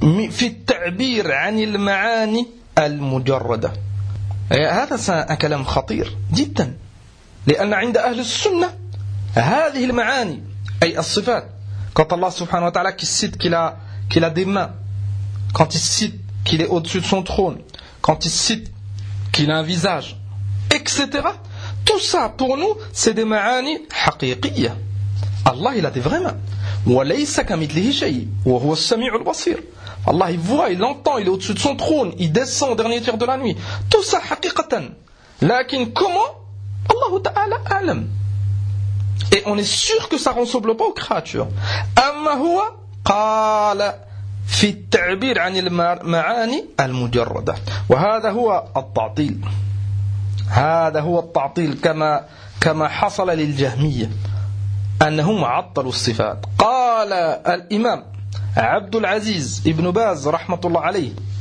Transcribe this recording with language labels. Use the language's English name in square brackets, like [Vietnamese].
[Arabic] في التعبير عن المعاني المجردة هذا كلام خطير جدا لأن عند أهل السنة هذه المعاني أي الصفات قال الله سبحانه وتعالى كسيت كلا دماء [French] quand il cite qu'il est au-dessus de son trône, quand il cite qu'il a un visage, etc. Tout ça, pour nous, c'est des ma'ani haqiqiyya. Allah, il a des vraies mains. [Arabic] وَلَيْسَ كَمِدْلِهِ شَيْءٍ وَهُوَ السَّمِيعُ الْبَصِيرُ [French] Allah, il voit, il entend, il est au-dessus de son trône, il descend au dernier tiers de la nuit. Tout ça, haqiqatan. Lakin, comment ? Allah Ta'ala alam. Et on est sûr que ça ne ressemble pas aux créatures. [Arabic] أَمَّا هُوَ قَالَ في التعبير عن المعاني المجردة وهذا هو التعطيل هذا هو التعطيل كما حصل للجهمية أنهم عطلوا الصفات قال الإمام عبد العزيز ابن باز رحمة الله عليه